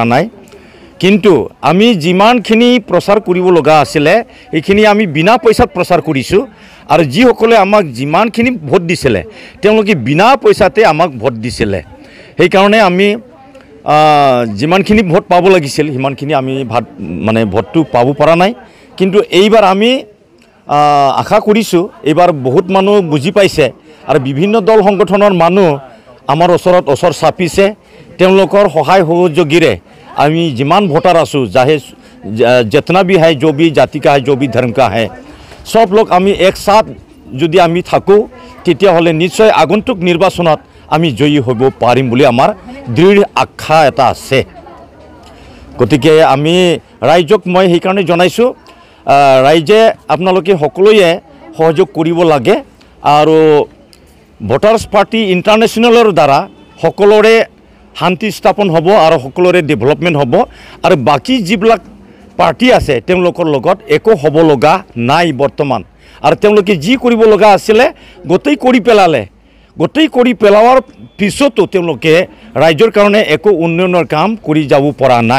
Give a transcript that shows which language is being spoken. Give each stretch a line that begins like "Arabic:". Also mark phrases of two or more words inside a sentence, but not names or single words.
Assamese: নাই কিন্তু আমি যিমানখিনি প্ৰচাৰ কৰিব লগা আছিলে এইখিনি আমি বিনা পইচাত প্ৰচাৰ কৰিছোঁ আৰু যিসকলে আমাক যিমানখিনি ভোট দিছিলে তেওঁলোকে বিনা পইচাতে আমাক ভোট দিছিলে সেইকাৰণে আমি যিমানখিনি ভোট পাব লাগিছিল সিমানখিনি আমি মানে ভোটটো পাব পৰা নাই কিন্তু এইবাৰ আমি আশা কৰিছোঁ এইবাৰ বহুত মানুহ বুজি পাইছে আৰু বিভিন্ন দল সংগঠনৰ মানুহ আমাৰ ওচৰ চাপিছে তেওঁলোকৰ সহায় সহযোগীৰে আমি যিমান ভোটাৰ আছোঁ চাহে
Hindi: जितना भी है जो भी जाति का है जो भी धर्म का है सब लोग आमी एक साथ
Assamese: যদি আমি থাকো তেতিয়া হলে নিশ্চয় আগন্তুক নিৰ্বাচনত আমি জয়ী হ'ব পাৰিম বুলি আমাৰ দৃঢ় আশা এটা আছে গতিকে আমি ৰাইজক মই সেই কাৰণে জনাইছো ৰাইজে আপোনালোকে সকলোৱে সহযোগ কৰিব লাগে আৰু ভোটাৰ্ছ পাৰ্টি ইণ্টাৰনেশ্যনেলৰ দ্বাৰা সকলোৰে শান্তি স্থাপন হ'ব আৰু সকলোৰে ডেভেলপমেণ্ট হ'ব আৰু বাকি যিবিলাক পাৰ্টি আছে তেওঁলোকৰ লগত একো হ'ব লগা নাই বৰ্তমান আৰু তেওঁলোকে যি কৰিব লগা আছিলে গোটেই কৰি পেলালে গোটেই কৰি পেলোৱাৰ পিছতো তেওঁলোকে ৰাজ্যৰ কাৰণে একো উন্নয়নৰ কাম কৰি যাব পৰা নাই।